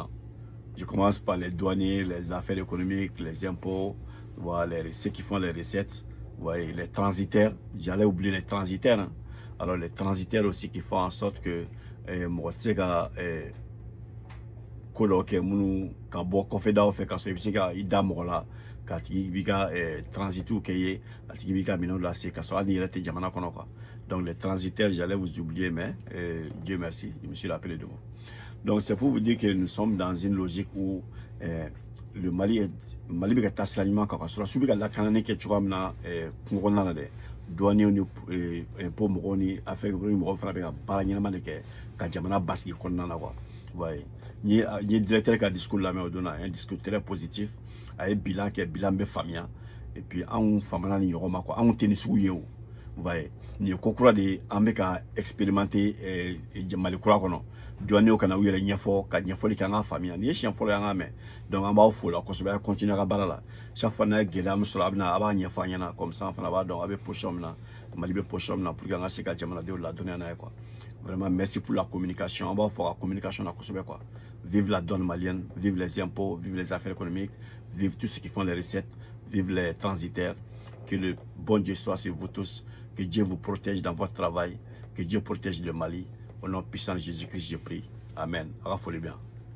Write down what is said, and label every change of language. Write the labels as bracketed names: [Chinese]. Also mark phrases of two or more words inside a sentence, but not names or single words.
[French] Je commence par les douaniers, les affaires économiques, les impôts, voilà ceux qui font les recettes. Vous voyez, les transitaires, j'allais oublier les transitaires. Hein. Alors les transitaires aussi qui font en sorte que Motega Koloke Munu Kabo Kofeda fait quand c'est Ida Mola, Katibiga transitu Kaye, Katibiga Minon la c'est Kasoa Nirete Jamana Konoka. Donc les transitaires, j'allais vous oublier, mais Dieu merci, je me suis rappelé de vous. Donc c'est pour vous dire que nous sommes dans une logique où le Mali [Bambara] bɛ taa sira ɲuman kan ka sɔrɔ su bɛ ka lakanani kɛ cogoya min na kungo kɔnɔna na dɛ douaniers ni impôt mɔgɔw ni affaire économique mɔgɔw fana bɛ ka baara ɲɛnama de kɛ ka jamana basigi kɔnɔna na quoi. Ouais. N ye directeur ka discours lamɛn o don na [French] un discours très positif [Bambara] a ye bilan kɛ bilan bɛ faamuya [French] et puis [Bambara] anw faamana ni ɲɔgɔn ma quoi anw tɛ ni sugu ye o. Voyez, ni ko kura de an bɛ ka expérimenter Mali kura kɔnɔ douaniers kana u yɛrɛ ɲɛfɔ ka ɲɛfɔli kɛ an ka faamuya ni ye siɲɛ fɔlɔ y'an ka mɛn donc an b'aw fo la kosɛbɛ a continuer ka baara la chaque fois n'a ye gɛlɛya min sɔrɔ a b'a ɲɛfɔ an ɲɛna [French] comme ça [Bambara] an fana b'a dɔn a bɛ position min na Mali bɛ position min na [French] pour que [Bambara] an ka se ka jamanadenw ladɔnniya n'a ye quoi. [French] Vraiment merci pour la communication [Bambara] an b'aw fɔ ka communication na kosɛbɛ quoi. [French] Vive la douane malienne, vive les impôts, vive les affaires économiques, vive tous ceux qui font les recettes, vive les transitaires. Que le bon Dieu soit sur vous tous. Que Dieu vous protège dans votre travail. Que Dieu protège le Mali. Au nom puissant de Jésus-Christ, je prie. Amen. Raffolez bien.